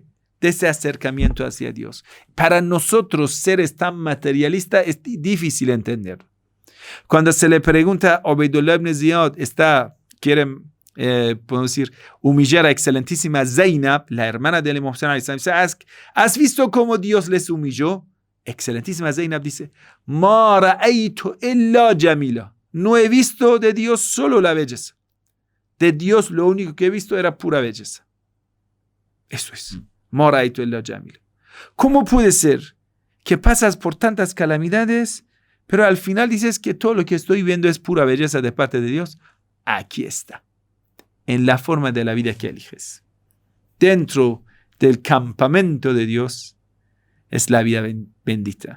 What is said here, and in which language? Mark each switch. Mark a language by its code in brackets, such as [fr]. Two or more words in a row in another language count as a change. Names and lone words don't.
[es] De ese acercamiento hacia Dios. Para nosotros, seres tan materialistas, es difícil entender. Cuando se le pregunta a Ubaydullah ibn Ziyad, quiere podemos decir, humillar a excelentísima Zainab, la hermana del Imam Hussein, ¿has visto cómo Dios les humilló? Excelentísima Zainab dice, [ar] ما رأيت إلا جميلا. [es] No he visto de Dios solo la belleza. De Dios lo único que he visto era pura belleza. Eso es. [ar] ما رأيت إلا جميلا. [es] ¿Cómo puede ser que pasas por tantas calamidades, pero al final dices que todo lo que estoy viendo es pura belleza de parte de Dios? Aquí está. En la forma de la vida que eliges. Dentro del campamento de Dios es la vida bendita.